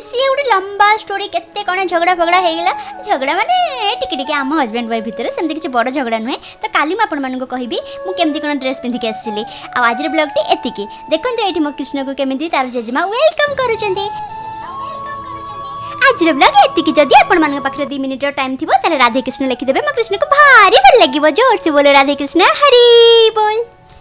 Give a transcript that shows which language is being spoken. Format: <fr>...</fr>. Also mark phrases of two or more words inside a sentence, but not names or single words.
<or>ସେ ଗୋଟେ ଲମ୍ବା ଷ୍ଟୋରି କେତେ କୋନ ଝଗଡ଼ା ଫଗଡ଼ା ହେଇଗଲା। ଝଗଡ଼ା ମାନେ ଟିକେ ଟିକେ ଆମ</or> <en>husband wife</en> <or>ଭିତରେ ସେମିତି କିଛି ବଡ଼ ଝଗଡ଼ା ନୁହେଁ। ତ କାଲି ମୁଁ ଆପଣ ମାନଙ୍କୁ କହିବି ମୁଁ କେମିତି କୋଉ ଡ୍ରେସ ପିନ୍ଧି କି ଆସିଲି। ଆ ଆଜି ରେ ବ୍ଲଗ ଟି ଏତିକି ଦେଖନ୍ତୁ ଏଠି ମୋ କୃଷ୍ଣ କୁ କେମିତି ତା'ର ଜେଜେମା ୱେଲକମ କରୁଛନ୍ତି। ଆଜି ବ୍ଲଗ ଏତିକି। ଯଦି ଆପଣ ମାନ ପାଖେ 2</or> <en>minute time</en> <or>ଥିବ ତାହେଲେ ରାଧେ କୃଷ୍ଣ ଲେଖି ଦେବେ। ମୋ କୃଷ୍ଣ କୁ ଭାରି ଭଲ ଲାଗିବ।</or> <hi>जोर से बोलो राधे कृष्ण हरि बोल।</hi>